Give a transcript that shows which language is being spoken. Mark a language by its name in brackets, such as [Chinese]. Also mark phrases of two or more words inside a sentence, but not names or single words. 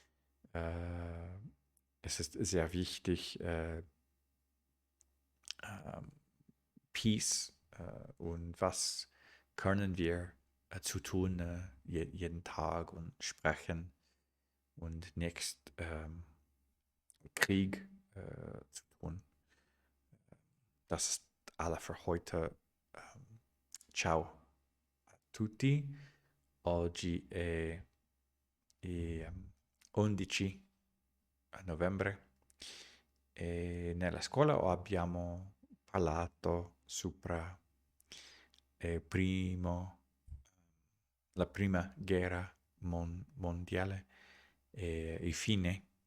[German] es ist sehr wichtig, Peace und was können wir zu tun jeden Tag und sprechen und nicht Krieg zu tun. Das ist alle für heute. [Italian] Ciao a tutti. Oggi è 11 novembre e nella scuola abbiamo parlato sopra la prima guerra mondiale e il fine